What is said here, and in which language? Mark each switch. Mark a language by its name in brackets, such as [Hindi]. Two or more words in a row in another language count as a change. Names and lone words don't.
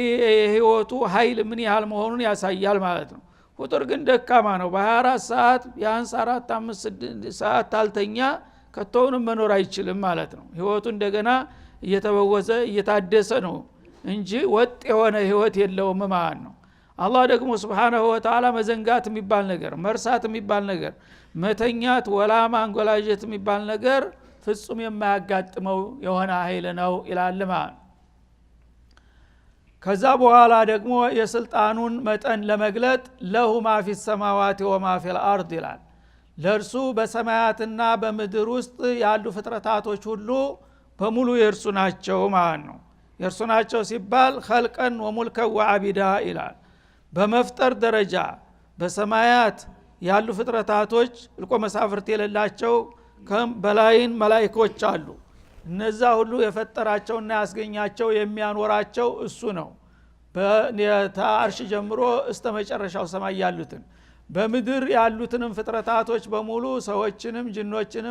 [Amharic] የህይወቱ ኃይል ምን ያህል መሆኑን ያሳያል ማለት ነው። ፍጡር ግን ደካማ ነው። በ24 ሰዓት ቢያንስ 4-5 ሰዓት ታልተኛ ከቶውንም መኖር አይችልም ማለት ነው። ህይወቱ እንደገና እየተበወዘ እየታደሰ ነው እንጂ ወጥ የሆነ ህይወት የለውም ማለት ነው። አላህ ደግሞ [Arabic] سبحانه وتعالى [Amharic] መዘንጋት የሚባል ነገር፣ መርሳት የሚባል ነገር፣ መተኛት ወላ ማንጎላጀት የሚባል ነገር ፍጹም የማያጋጥመው የሆነ ኃይል ነው ይላል ማለት ነው። ከዛ በኋላ ደግሞ የስልጣኑን መጠን ለመግለጥ [Arabic] له ما في السماوات وما في [Amharic] الارض ይላል። ለርሱ በሰማያትና በምድር ውስጥ ያሉ ፍጥረታቶች ሁሉ በሙሉ የርሱ ናቸው ማለት ነው። የርሱ ናቸው ሲባል [Arabic] خلقا وملكا وعبيدا [Amharic] ይላል። በመፍጠር ደረጃ በሰማያት ያሉ ፍጥረታቶች ልቆ መሳፍርት የሌላቸው በላይን መላእክቶች አሉ። እነዛ ሁሉ የፈጠራቸውና ያስገኛቸው የሚያኖራቸው እሱ ነው። በአርሽ ጀምሮ እስከ መጨረሻው ሰማይ ያሉትን በምድር ያሉትንም ፍጥረታቶች በሙሉ ሰዎችንም ጅኖችንም